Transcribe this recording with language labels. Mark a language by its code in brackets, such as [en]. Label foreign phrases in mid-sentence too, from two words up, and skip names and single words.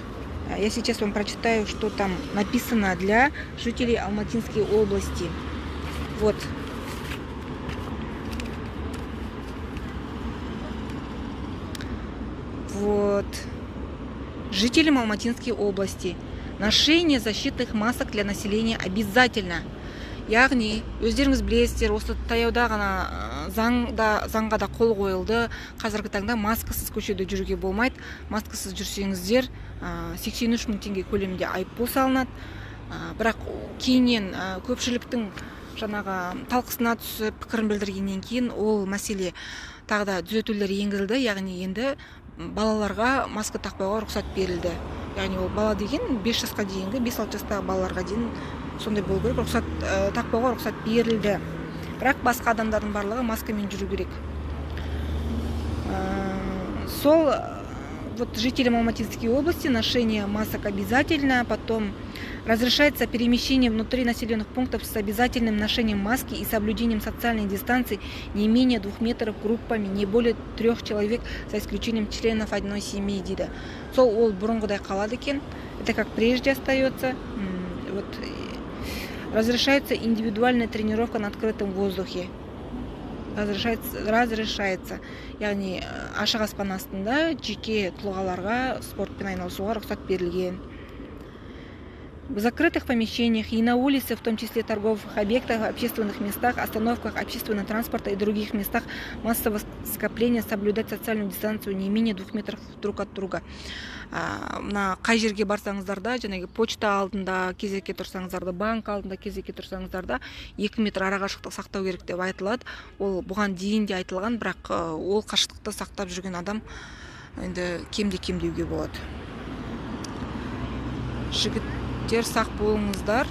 [ru] Я сейчас вам прочитаю, что там написано для жителей Алматинской области. Вот. Вот. Жителям Алматинской области. Ношение защитных масок для населения обязательно. [kk] Яғни, өздеріңіз білесіздер, осы таяуда ғана заңға да қол қойылды. Қазіргі таңда маскасыз көшеде жүруге болмайды. Маскасыз жүрсеңіздер 83 мың теңге көлемінде айыппұл салынады. Бірақ кейіннен көпшіліктің жаңағы талқысына түсіп пікірін білдіргеннен кейін ол мәселе тағы да түзетулер енгізілді. Яғни енді балаларға маска тақпауға рұқсат берілді. Яғни ол бала деген 5 жасқа дейінгі, 5-6 жастағы балаларға дейін сондай болу керек, тақпауға рұқсат берілді. Бірақ басқа адамдардың барлығы маскамен жүру керек. [ru] Сол вот жителям Алматинской области ношение масок обязательно, потом разрешается перемещение внутри населенных пунктов с обязательным ношением маски и соблюдением социальной дистанции не менее 2 метров группами, не более 3 человек, за исключением членов одной семьи, [kk] дейді. Сол ол бұрынғыдай қалады екен. [ru] Это как прежде остается. Вот. Разрешается индивидуальная тренировка на открытом воздухе. Разрешается. [kk] Яғни ашық аспан астында жеке тұлғаларға спортпен айналысуға рұқсат берілген. [ru] В закрытых помещениях и на улице, в том числе торговых объектах, общественных местах, остановках общественного транспорта и других местах массового скопления соблюдать социальную дистанцию не менее 2 метров друг от друга. [kk] На қай жерге барсаңыздар да, жаңағы почта алдында кезекке тұрсаңыздар да, банк алдында кезекке тұрсаңыздар да 2 метр ара қашықтық сақтау керек деп айтылады. Ол бұған дейін де айтылған, бірақ ол қашықтықты сақтап жүрген адам енді кем деуге болады. Жігіттер, сақ болыңыздар.